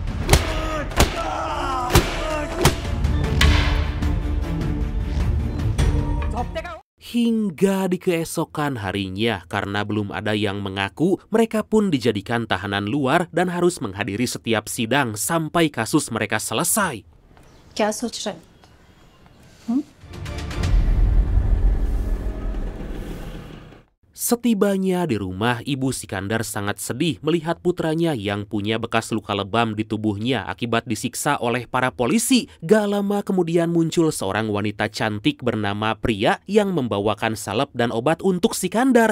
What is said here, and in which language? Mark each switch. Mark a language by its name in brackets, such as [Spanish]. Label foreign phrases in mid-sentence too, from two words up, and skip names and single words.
[Indonesian] Hingga di keesokan harinya, karena belum ada yang mengaku, mereka pun dijadikan tahanan luar dan harus menghadiri setiap sidang sampai kasus mereka selesai. [Hindi] क्या सोच रहा है? [Indonesian] Setibanya di rumah, ibu Sikandar sangat sedih melihat putranya yang punya bekas luka lebam di tubuhnya akibat disiksa oleh para polisi. Gak lama kemudian muncul seorang wanita cantik bernama Priya yang membawakan salep dan obat untuk Sikandar.